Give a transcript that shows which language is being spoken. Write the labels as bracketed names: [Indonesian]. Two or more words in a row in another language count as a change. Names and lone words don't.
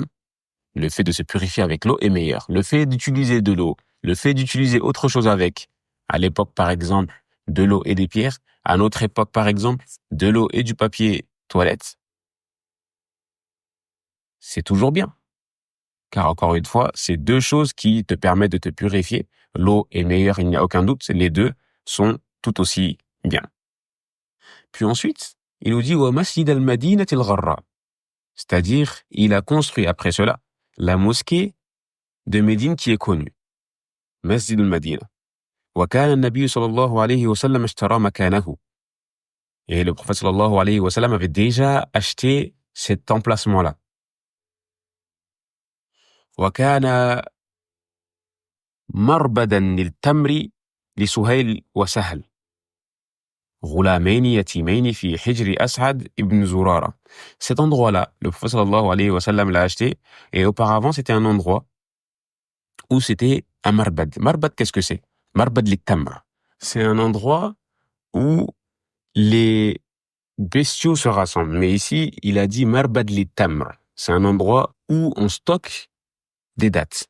[French] Le fait de se purifier avec l'eau est meilleur. Le fait d'utiliser de l'eau, le fait d'utiliser autre chose avec, à l'époque par exemple, de l'eau et des pierres, à notre époque par exemple, de l'eau et du papier toilette, c'est toujours bien. Car encore une fois, c'est deux choses qui te permettent de te purifier. L'eau est meilleure, il n'y a aucun doute. Les deux sont tout aussi bien. Puis ensuite, il nous dit [Arabic] ومسجد المدينة الغراء. [French] C'est-à-dire, il a construit après cela la mosquée de Médine qui est connue. Masjid al-Madinah. [Arabic] وكان النبي صلى الله عليه وسلم اشترى مكانه. [French] Et le prophète [Arabic] صلى الله عليه وسلم [French] avait déjà acheté cet emplacement-là. [Arabic] وكان مربدا للتمر لسهيل وسهل غلامين يتيمين في حجر أسعد ibn Zurara. [French] Cet endroit-là, le prophète [Arabic] صلى الله عليه وسلم [French] l'a acheté, et auparavant c'était un endroit où c'était un marbad. Marbad, qu'est-ce que c'est? [Arabic] مربد للتمر. [French] C'est un endroit où les bestiaux se rassemblent. Mais ici, il a dit [Arabic] مربد للتمر. [French] C'est un endroit où on stocke des dattes.